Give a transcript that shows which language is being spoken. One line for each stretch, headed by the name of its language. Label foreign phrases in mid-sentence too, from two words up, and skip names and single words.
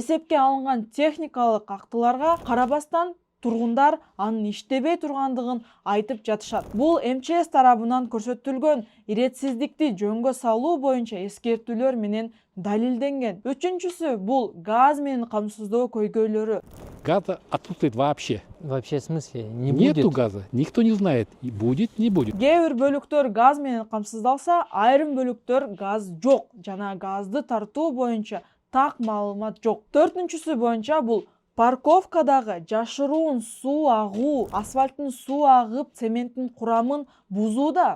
Kyrgyz: Эсепке алынган техникалык актыларга карабастан тургундар анын иштебей тургандыгын айтып жатышат. Бул МЧС тарабынан көрсөтүлгөн иретсиздикти жөнгө салуу боюнча эскертүүлөр менен далилденген. Үчүнчүсү бул газ менен камсыздоо көйгөйлөрү.
Russian: Газа отсутствует вообще. Вообще в смысле не Нету будет? газа. Никто не знает, и будет, не будет.
Kyrgyz: Кээ бир бөлүктөр газ менен камсыздалса, айрым бөлүктөр газ жок жана газды тартуу боюнча так маалымат жок. Төртүнчүсү боюнча бул парковкадагы жашыруун суу агуу, асфальттын суу агып, цементтин курамын бузууда.